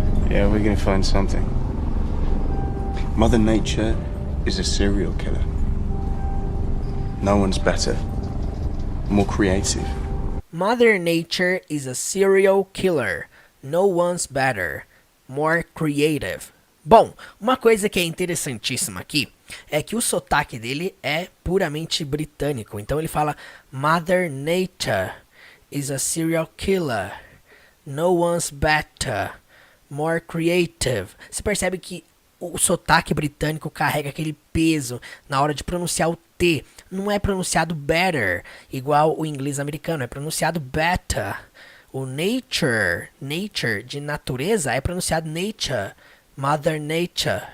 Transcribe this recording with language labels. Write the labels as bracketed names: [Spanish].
[English] Yeah, we're gonna find something. Mother Nature is a serial killer. No one's better, more creative. Mother Nature is a serial killer. No one's better, more creative. [Portuguese] Bom, uma coisa que é interessantíssima aqui é que o sotaque dele é puramente britânico. Então ele fala [English] Mother Nature is a serial killer. No one's better, more creative. [Portuguese] Você percebe que o sotaque britânico carrega aquele peso na hora de pronunciar o T. Não é pronunciado better, igual o inglês americano, é pronunciado better. O nature de natureza é pronunciado nature, Mother Nature.